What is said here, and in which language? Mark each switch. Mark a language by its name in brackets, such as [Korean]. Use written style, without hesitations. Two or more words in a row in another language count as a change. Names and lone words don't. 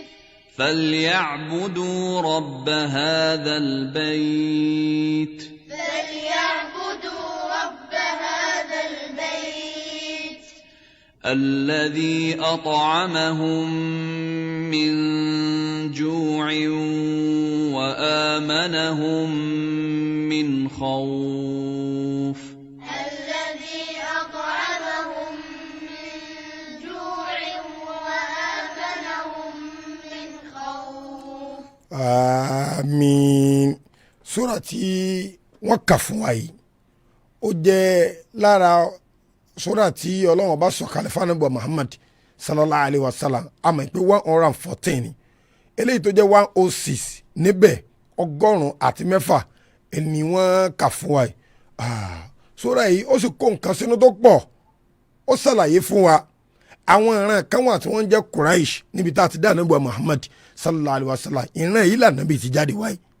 [Arabic] فليعبدوا رب هذا البيت الذي أطعمهم من جوع وآمنهم من خوف الذي أطعمهم من جوع وآمنهم من خوف. [Yoruba] àmín sura tí wọ́n kà fún wa yìí ó jẹ́ lára sura tí Ọlọ́run bá sọ̀kalẹ̀ fún Ànábì Muhammad [Arabic] صلى الله عليه وسلم [Yoruba] àmọ́ pé 114 ni eléyìí tó jẹ́ 106 níbẹ̀ 106 ni wọ́n kà fún wa yìí sura yìí ó sì kó nǹkan sínú tó pọ̀ ó ṣàlàyé fún wa àwọn ìran kan wà tí wọ́n jẹ́ Quraish níbi tá a ti dá Ànábì Muhammad [Arabic] صلى الله عليه وسلم [Yoruba] ìran yìí l'Ànábì ti jáde wáyé